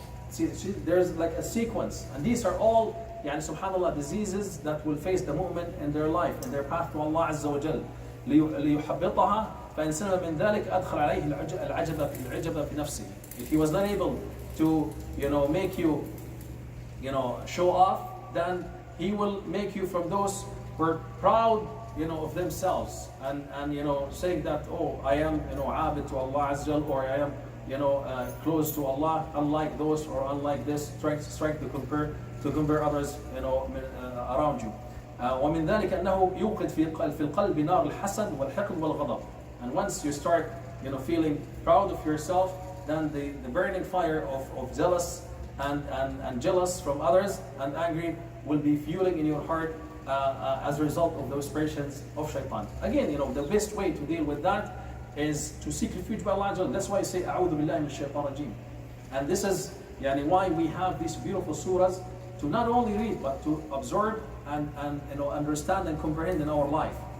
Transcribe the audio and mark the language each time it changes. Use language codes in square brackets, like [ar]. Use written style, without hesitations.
[en] See, there's like a sequence, and these are all subhanallah diseases that will face the mu'min in their life, in their path to Allah Azza wa Jal. [ar] ليحبطها فإن سلم من ذلك أدخل عليه العجب في نفسه. [en] If he was not able to make you show off, then he will make you from those who are proud of themselves and saying that, oh, I am abid to Allah Azza wa Jal, or I am close to Allah, unlike those or unlike this, trying to compare others around you. [ar] ومن ذلك أنه يوقد في القلب نار الحسد والحقد والغضب. [en] And once you start feeling proud of yourself, then the burning fire of jealous and jealous from others and angry will be fueling in your heart as a result of those passions of shaitan. Again, the best way to deal with that is to seek refuge by Allah. That's why I say [ar] أعوذ بالله من الشيطان الرجيم. [en] And this is why we have these beautiful surahs to not only read but to absorb and understand and comprehend in our life.